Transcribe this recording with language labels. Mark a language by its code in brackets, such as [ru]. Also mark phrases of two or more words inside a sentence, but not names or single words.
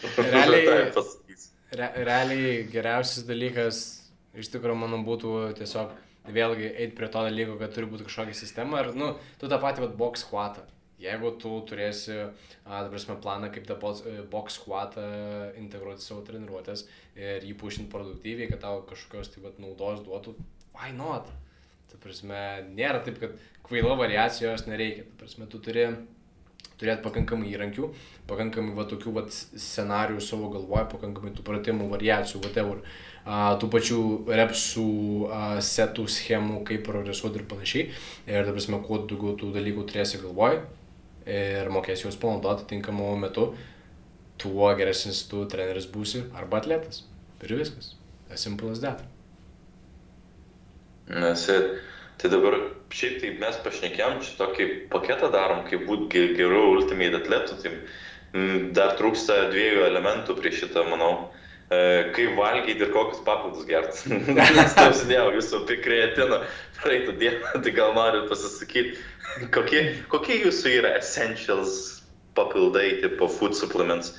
[lt] Realiai geriausias dalykas iš tikrųjų, manau, būtų tiesiog vėlgi eiti prie to dalyko, kad turi būti kažkokia sistema ir, nu, tu tą patį [en] box squatą. [lt] Jeigu tu turėsi, planą, kaip tą [en] box squatą [lt] integruoti savo treniruotės ir jį pušinti produktyviai, kad tau kažkokios naudos duotų, [en] why not? [lt] Nėra taip, kad kvaila variacijos nereikia. Tu turi turėti pakankamai įrankių, pakankamai tokių scenarijų savo galvoje, pakankamai tų pratimų, variacijų, whatever, tų pačių repsų, setų, schemų, kaip progresuoti ir panašiai. Ir, kuo daugiau tų dalykų turėsi galvoje ir mokėsi juos panaudoti tinkamu metu, tuo geresnis tu treneris būsi arba atletas. Ir viskas. [en] As simple as that. [lt] Tai dabar šiaip tai mes pašnekėjom, tokį paketą darom, kaip būti gerų ultimate atletų, tai dar trūksta 2 elementų prie šitą, manau. Kaip valgyti ir kokius papildus gerti. Nes klausinėjau jūsų apie kreatiną praeitą dieną, tai gal norit pasisakyti, kokie jūsų yra essentials papildai, tipo [en] food supplements?